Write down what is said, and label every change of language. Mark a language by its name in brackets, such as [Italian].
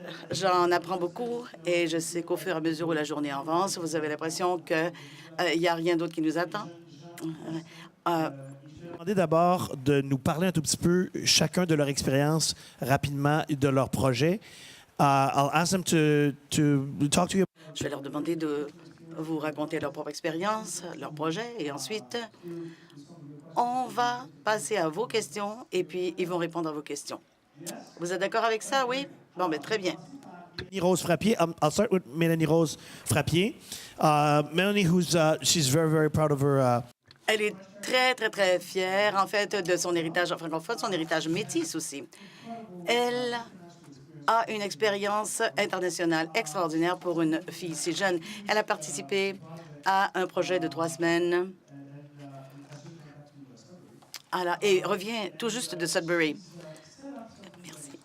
[French] J'en apprends beaucoup et je sais qu'au fur et à mesure où la journée avance, vous avez l'impression qu'il n'y a rien d'autre qui nous attend. Demandez d'abord de nous parler un tout petit peu, chacun de leur expérience, rapidement, de leur projet. [English] I'll ask them to talk to you. [French] Je vais leur demander de vous raconter leur propre expérience, leur projet, et ensuite, on va passer à vos questions et puis ils vont répondre à vos questions. Vous êtes d'accord avec ça, oui? Bon, mais très bien. [English] Mélanie Rose Frappier. I'll start with Mélanie Rose Frappier. Mélanie, she's very, very proud of her. [French] Elle est très, très, très fière, en fait, de son héritage francophone, son héritage métis aussi. Elle a une expérience internationale extraordinaire pour une fille si jeune. Elle a participé à un projet de 3 semaines et revient tout juste de Sudbury. Merci.